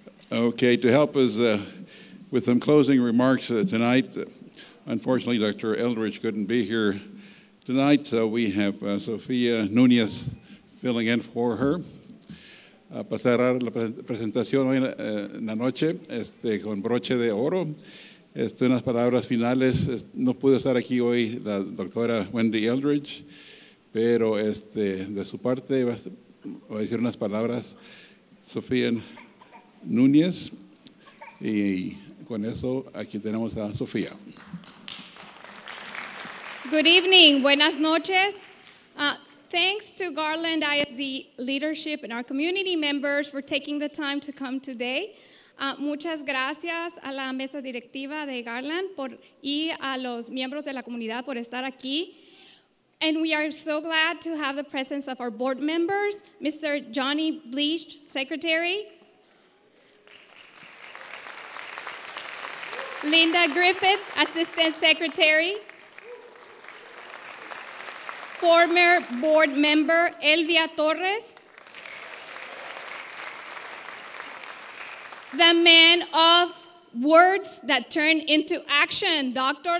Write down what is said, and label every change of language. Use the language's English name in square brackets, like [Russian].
[English] Okay, to help us with some closing remarks tonight, unfortunately, Dr. Eldridge couldn't be here tonight, so we have Sofía Núñez filling in for her. [Spanish] Para cerrar la presentación hoy en la noche con broche de oro, unas palabras finales. No pudo estar aquí hoy la doctora Wendy Eldridge, pero de su parte va a decir unas palabras Sofía Núñez, y con eso aquí tenemos a Sofía. [English] Good evening, [Spanish] buenas noches. [English] Thanks to Garland ISD leadership and our community members for taking the time to come today. [Spanish] Muchas gracias a la mesa directiva de Garland y a los miembros de la comunidad por estar aquí. [English] And we are so glad to have the presence of our board members, Mr. Johnny Bleach, Secretary, Linda Griffith, Assistant Secretary, former board member Elvia Torres, the man of words that turn into action, Dr.